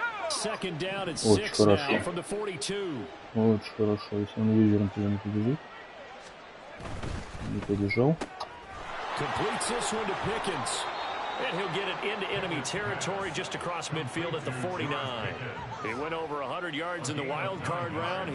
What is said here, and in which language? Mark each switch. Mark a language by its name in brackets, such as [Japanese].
[English] Second down and 6 now from the 42. [Russian] Очень хорошо, если он визером туда не побежит. Не побежал. [English] Completes this one to Pickens. And he'll get it into enemy territory just across midfield at the 49. He went over 100 yards in the wild card round.